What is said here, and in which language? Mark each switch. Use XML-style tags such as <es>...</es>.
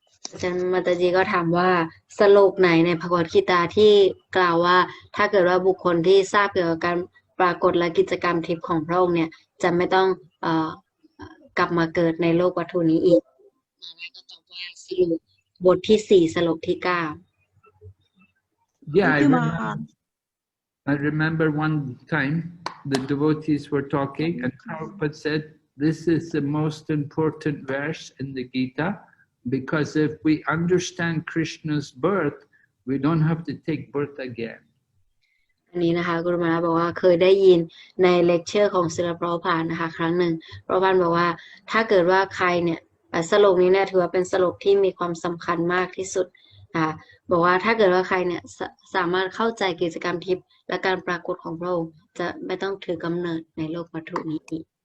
<th>อาจารย์มาตาจีก็ถามว่าสโลกไหนในภควตคีตาที่กล่าวว่าถ้าเกิดว่าบุคคลที่ทราบเกี่ยวกับการปรากฏและกิจกรรมทิพย์ของพระองค์เนี่ยจะไม่ต้องกลับมาเกิดในโลกวัตถุนี้อีกก็ตอบว่าสโลกบทที่4สโลกที่9</th> <en>Yeah, I remember one time the devotees were talking and Prabhupada said, this is the most important verse in the Gita because if we understand Krishna's birth, we don't have to take birth again.</en> <th>อันนี้นะคะกุรุมาราบอกว่าเคยได้ยินในเลคเชอร์ของศิลปะพานนะคะครั้งหนึ่งพระพานบอกว่าถ้าเกิดว่าใครเนี่ยสโลกนี้เนี่ยถือว่าเป็นสโลกที่มีความสำคัญมากที่สุดนะคะบอกว่าถ้าเกิดว่าใครเนี่ยสามารถเข้าใจกิจกรรมทิพย์และการปรากฏของพระองค์จะไม่ต้องถือกำเนิดในโลกวัตถุนี้อีก</th>